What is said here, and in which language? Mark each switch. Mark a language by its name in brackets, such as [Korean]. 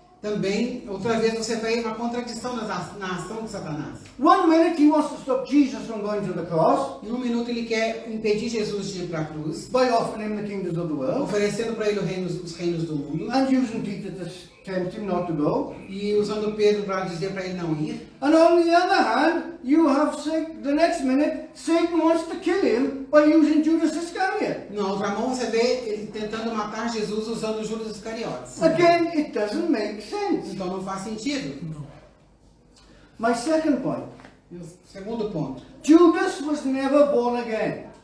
[Portuguese] também, outra vez, você vê uma contradição na ação de Satanás. [English] One minute he wants to stop Jesus from going to the cross [Portuguese] Em um minuto ele quer impedir Jesus de ir para a cruz, [English] by offering him the kingdoms of the world [Portuguese] oferecendo para ele os reinos do mundo, [English] and using Peter to tempt him not to go. [Portuguese] e usando Pedro para dizer para ele não ir. [English] And on the other hand, you have the next minute Satan wants to kill him by using Judas Iscariot. [Portuguese] Na outra mão você vê ele tentando matar Jesus usando Judas Iscariotes. [English] Again, it doesn't make sense. [Portuguese] Então não faz sentido. [English] My second point, [Portuguese] E o segundo ponto, [English] Judas was never born again.